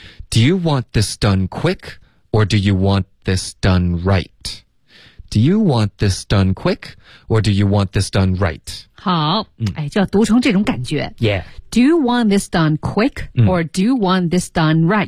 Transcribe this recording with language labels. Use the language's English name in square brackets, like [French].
[English] Do you want this done quick or do you want this done right? Do you want this done quick or do you want this done right? [Chinese] 好、嗯、哎，就要读成这种感觉 [English] Yeah. Do you want this done quick or do you want this done right?、